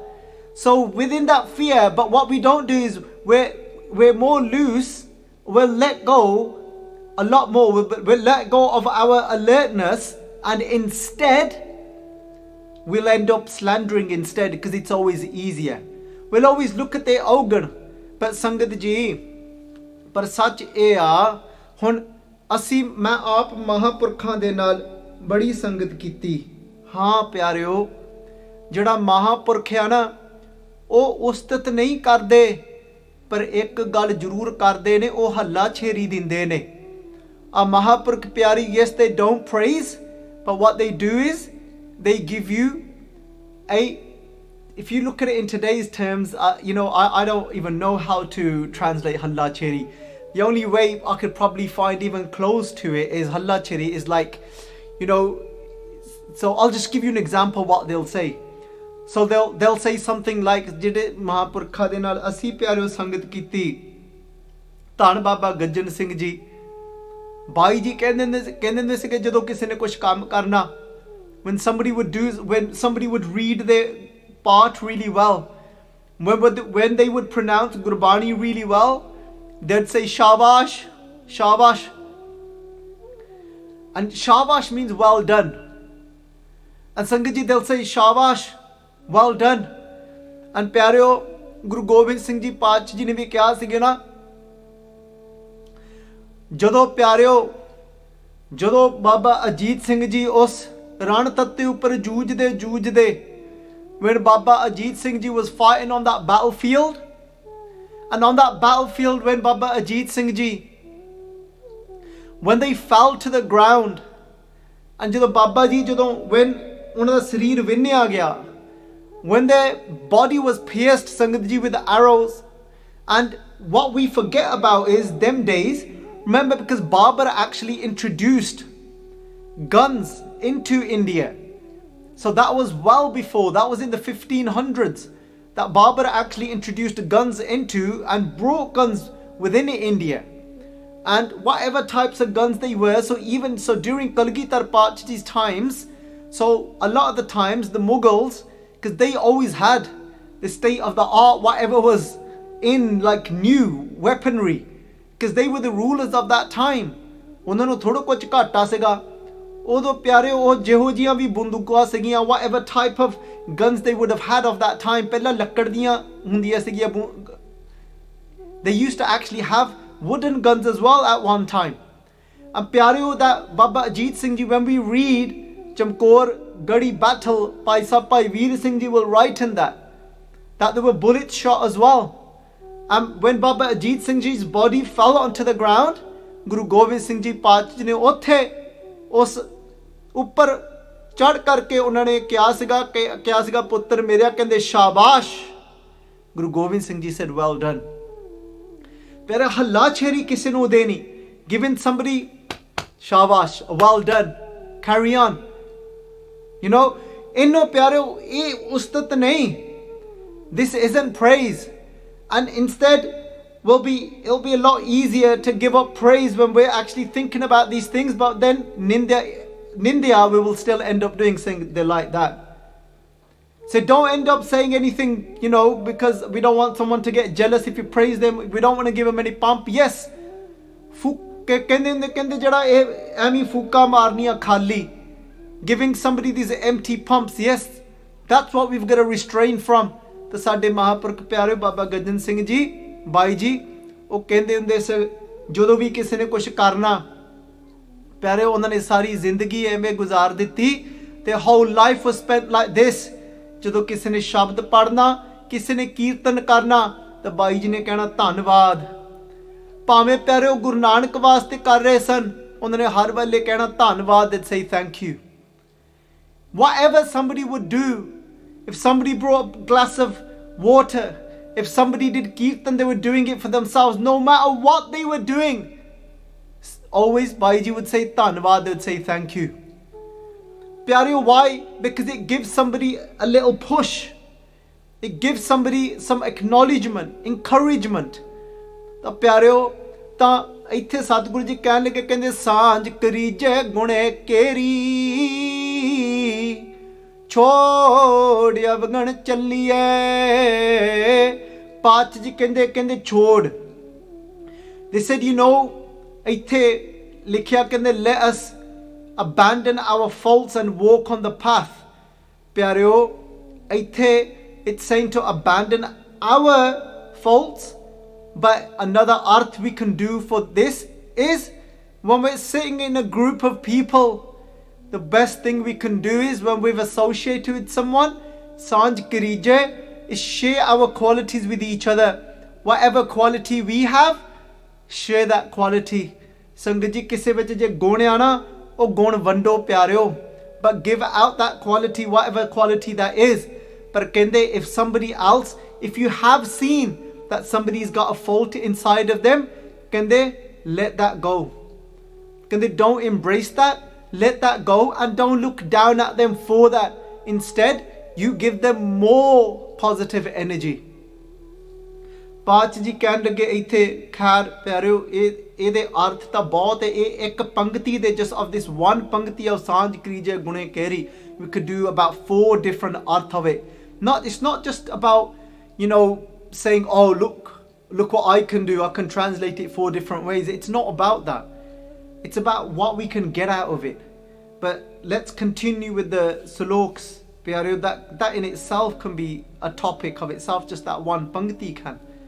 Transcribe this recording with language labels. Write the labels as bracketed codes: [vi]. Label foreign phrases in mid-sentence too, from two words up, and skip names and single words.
[en] So within that fear, but what we don't do is we're more loose, we'll let go a lot more, we'll let go of our alertness, and instead we'll end up slandering instead, because it's always easier. We'll always look at the ogre. [pa] But Sangat ji, ਪਰ ਸੱਚ ਇਹ ਆ ਹੁਣ ਅਸੀਂ ਮੈਂ ਆਪ ਮਹਾਂਪੁਰਖਾਂ ਦੇ ਨਾਲ ਬੜੀ ਸੰਗਤ ਕੀਤੀ. ਹਾਂ ਪਿਆਰਿਓ, ਜਿਹੜਾ महापुरख ਆ ना, ਉਹ ਉਸਤਤ ਨਹੀਂ ਕਰਦੇ, ਪਰ ਇੱਕ ਗੱਲ ਜ਼ਰੂਰ ਕਰਦੇ ਨੇ, ਉਹ ਹੱਲਾ ਛੇਰੀ ਦਿੰਦੇ ਨੇ. A ਮਹਾਂਪੁਰਖ ਪਿਆਰੀ, [en] yes, they don't praise, but what they do is they give you if you look at it in today's terms, I don't even know how to translate [pa] ਹੱਲਾ ਛੇਰੀ. [en] The only way I could probably find even close to it is [pa] ਹੱਲਾ ਛੇਰੀ [en] is like, so I'll just give you an example what they'll say. So they'll say something like, [pa] ਜਿਹੜੇ ਮਹਾਂਪੁਰਖਾਂ ਦੇ ਨਾਲ ਅਸੀਂ ਪਿਆਰਿਓ ਸੰਗਤ ਕੀਤੀ, ਧੰਨ ਬਾਬਾ ਗੱਜਨ ਸਿੰਘ ਜੀ, ਬਾਈ ਜੀ ਕਹਿੰਦੇ ਹੁੰਦੇ ਸੀਗੇ ਜਦੋਂ ਕਿਸੇ ਨੇ ਕੁਝ ਕੰਮ ਕਰਨਾ, [en] when somebody would read their part really well, when they would pronounce Gurbani really well, they'd say [pa] ਸ਼ਾਬਾਸ਼, ਸ਼ਾਬਾਸ਼. [en] And shabash means well done. And Sangat ji, they'll say shabash, well done. [pa] And ਪਿਆਰਿਓ ਗੁਰੂ ਗੋਬਿੰਦ ਸਿੰਘ ਜੀ ਪਾਤਸ਼ਾਹ ਜੀ ਨੇ ਵੀ ਕਿਹਾ ਸੀਗਾ ਨਾ, ਜਦੋਂ ਬਾਬਾ ਅਜੀਤ ਸਿੰਘ ਜੀ ਉਸ ਰਣ ਤੱਤੇ ਉੱਪਰ ਜੂਝਦੇ, [en] when Baba Ajit Singh Ji was fighting on that battlefield, and on that battlefield when Baba Ajit Singh Ji, when they fell to the ground, and [pa] ਜਦੋਂ ਬਾਬਾ ਜੀ [en] when [pa] ਉਹਨਾਂ ਦਾ ਸਰੀਰ ਵਿੰਨਿਆ ਗਿਆ, [en] when their body was pierced, Sangat Ji, with arrows. And what we forget about is them days, remember, because Babur actually introduced guns into India. So that was well before, that was in the 1500s, that Babur actually introduced guns into and brought guns within India. And whatever types of guns they were, so during Kalgitar Pachaji's times, so a lot of the times the Mughals, because they always had the state of the art, whatever was in like new weaponry, because they were the rulers of that time. [pa] ਉਹਨਾਂ ਨੂੰ ਥੋੜਾ ਕੁਝ ਘਾਟਾ ਸੀਗਾ ਉਦੋਂ ਪਿਆਰੇ, ਉਹ ਜਿਹੋ ਜੀਆਂ ਵੀ ਬੰਦੂਕਾਂ ਸੀਗੀਆਂ, [en] whatever type of guns they would have had of that time, [pa] ਪਹਿਲਾਂ ਲੱਕੜ ਦੀਆਂ ਹੁੰਦੀਆਂ ਸੀਗੀਆਂ, [en] they used to actually have wooden guns as well at one time. And ਪਿਆਰਿਓ, that Baba Ajit Singh Ji, when we read Chamkor Gadi battle by Bhai Veer Singh Ji, will write in that there were bullets shot as well. And when Baba Ajit Singh Ji's body fell onto the ground, [pa] Guru Gobind Singh Ji Pachaji ne ਉੱਥੇ ਉਸ ਉੱਪਰ ਚੜ ਕਰਕੇ ਉਹਨਾਂ ਨੇ ਕਿਹਾ ਸੀਗਾ ਪੁੱਤਰ ਮੇਰਿਆ, ਕਹਿੰਦੇ ਸ਼ਾਬਾਸ਼. [en] Guru Gobind Singh Ji said, well done. [pa] ਪਿਆਰਾ ਹੱਲਾ ਛੇਰੀ ਕਿਸੇ ਨੂੰ ਦੇ ਨਹੀਂ, [en] giving somebody ਸ਼ਾਬਾਸ਼, well done, carry on. [pa] ਇੰਨੋ ਪਿਆਰਿਓ, ਇਹ ਉਸਤਤ ਨਹੀਂ. [en] This isn't praise. And instead it'll be a lot easier to give up praise when we're actually thinking about these things, but then nindya we will still end up doing things like that. So don't end up saying anything, because we don't want someone to get jealous if you praise them. We don't want to give them any pump. Yes, [pa] ਕਹਿੰਦੇ ਜਿਹੜਾ ਇਹ ਐਵੇਂ ਫੂਕਾ ਮਾਰਨੀਆਂ ਖਾਲੀ, [en] giving somebody these empty pumps, yes, that's what we've got to restrain from. [pa] ਤਾਂ ਸਾਡੇ ਮਹਾਂਪੁਰਖ ਪਿਆਰੇ ਬਾਬਾ ਗੱਜਨ ਸਿੰਘ ਜੀ ਬਾਈ ਜੀ, ਉਹ ਕਹਿੰਦੇ ਹੁੰਦੇ ਸੀ, ਜਦੋਂ ਵੀ ਕਿਸੇ ਨੇ ਕੁਝ ਕਰਨਾ ਪਿਆਰਿਓ ਉਹਨਾਂ ਨੇ ਸਾਰੀ ਜ਼ਿੰਦਗੀ ਐਵੇਂ ਗੁਜ਼ਾਰ ਦਿੱਤੀ ਤੇ [en] whole life was spent like this। [pa] ਜਦੋਂ ਕਿਸੇ ਨੇ ਸ਼ਬਦ ਪੜ੍ਹਨਾ, ਕਿਸੇ ਨੇ ਕੀਰਤਨ ਕਰਨਾ ਤਾਂ ਬਾਈ ਜੀ ਨੇ ਕਹਿਣਾ ਧੰਨਵਾਦ। ਭਾਵੇਂ ਪਿਆਰਿਓ ਗੁਰੂ ਨਾਨਕ ਵਾਸਤੇ ਕਰ ਰਹੇ ਸਨ, ਉਹਨਾਂ ਨੇ ਹਰ ਵੇਲੇ ਕਹਿਣਾ ਧੰਨਵਾਦ, [en] they'd say thank you। Whatever somebody would do, if somebody brought a glass of water, if somebody did kirtan, they were doing it for themselves, no matter what they were doing, always Bhaiji would say ਧੰਨਵਾਦ, they would say thank you। Pyareo, why? Because it gives somebody a little push, it gives somebody some acknowledgement, encouragement। [pa] ਤਾਂ ਪਿਆਰਿਓ, ਤਾਂ ਇੱਥੇ ਸਤਿਗੁਰੂ ਜੀ ਕਹਿਣ ਲੱਗੇ, ਕਹਿੰਦੇ ਸਾਂਝ ਕਰੀਜੈ ਗੁਣੇ ਕੇਰੀ, ਛੋੜ ਅਵਗਣ ਚੱਲੀਏ। ਪਾਤਸ਼ਾਹ ਜੀ ਕਹਿੰਦੇ ਛੋੜ। [en] They said, you know, [pa] ਇੱਥੇ ਲਿਖਿਆ ਕਹਿੰਦੇ [en] let us abandon our faults and walk on the path। [pa] ਪਿਆਰਿਓ, ਇੱਥੇ [en] it's saying to abandon our faults, but another arth we can do for this is when we're sitting in a group of people, the best thing we can do is when we've associated with someone, [pa] ਸਾਂਝ ਕਰੀਜੈ, [en] is share our qualities with each other। Whatever quality we have, share that quality। [pa] Sangat ji, ਕਿਸੇ ਵਿੱਚ ਜੇ ਗੁਣ ਆ ਨਾ, ਉਹ ਗੁਣ ਵੰਡੋ ਪਿਆਰਿਓ, [en] but give out that quality, whatever quality that is। [pa] ਪਰ ਕਹਿੰਦੇ [en] if somebody else, if you have seen that somebody's got a fault inside of them, ਕਹਿੰਦੇ let that go। ਕਹਿੰਦੇ don't embrace that, let that go, and don't look down at them for that। Instead, you give them more positive energy। [pa] ਪਾਤਸ਼ਾਹ ਜੀ ਕਹਿਣ ਲੱਗੇ ਇੱਥੇ, ਖੈਰ ਪਿਆਰਿਓ, ਇਹਦੇ ਅਰਥ ਤਾਂ ਬਹੁਤ ਹੈ। ਇਹ ਇੱਕ ਪੰਕਤੀ ਦੇ [en] just of this one [pa] ਪੰਕਤੀ of ਸਾਂਝ ਕਰੀਜੈ ਗੁਣੇ ਕੇਰੀ, [en] we could do about 4 different arth of it। It's not just about, you know, saying, oh look what I can do, I can translate it 4 different ways। It's not about that, it's about what we can get out of it। But let's continue with the saloks, pyareo, that in itself can be a topic of itself, just that one pankti can।